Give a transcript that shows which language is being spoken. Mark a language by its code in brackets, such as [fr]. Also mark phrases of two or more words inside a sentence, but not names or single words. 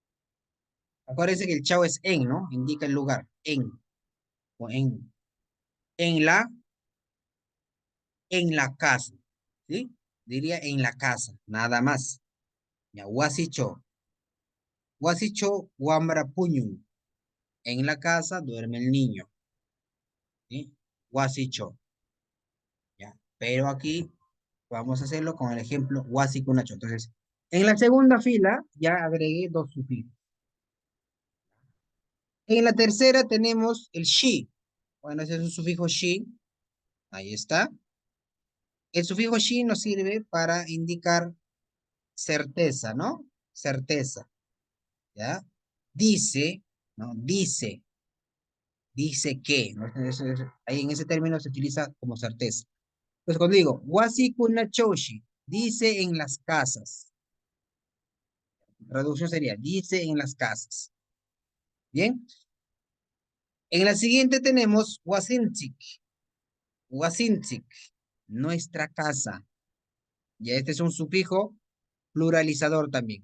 [es] Acuérdense que el chao es en, ¿no? Indica el lugar. En. O en. en la casa, ¿sí? Diría en la casa, nada más. Ya, [qu] wasicho. Wasicho wambra puñu. [es] En la casa duerme el niño, ¿sí? [qu] Wasicho, ya. [es] Pero aquí vamos a hacerlo con el ejemplo wasikunacho. Entonces, en la segunda fila ya agregué dos sufijos. En la tercera tenemos el shi. Bueno, ese es un sufijo shi. Ahí está. El sufijo shi nos sirve para indicar certeza, ¿no? Certeza, ¿ya? Dice, ¿no? Dice que, ¿no? Ahí en ese término se utiliza como certeza. Pues cuando digo, [qu] wasi kunachoshi, [es] dice en las casas. La traducción sería, dice en las casas. Bien. En la siguiente tenemos wasintik. Wasintik, nuestra casa. Ya este es un sufijo pluralizador también.